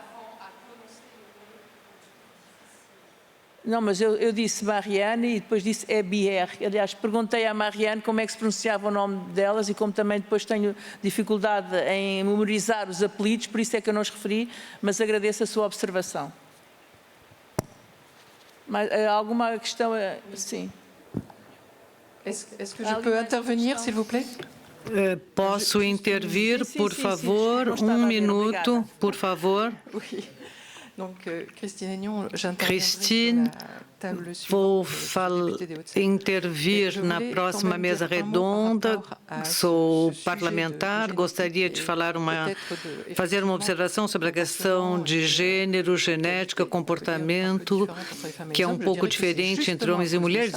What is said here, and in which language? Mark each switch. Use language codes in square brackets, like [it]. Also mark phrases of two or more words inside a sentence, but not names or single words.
[pt] Não, mas eu disse Marianne e depois disse Hébert. Aliás, perguntei à Marianne como é que se pronunciava o nome delas e como também depois tenho dificuldade em memorizar os apelidos, por isso é que eu não os referi, mas agradeço a sua observação. Mas, alguma questão? Sim. [fr] Est-ce que je peux intervenir, s'il vous plaît? [pt] Posso intervir, por favor? Um minuto, por favor. Christine, vou intervir na próxima mesa redonda. Sou parlamentar, gostaria de fazer uma observação sobre a questão de gênero, genética, comportamento, que é um pouco diferente entre homens e mulheres.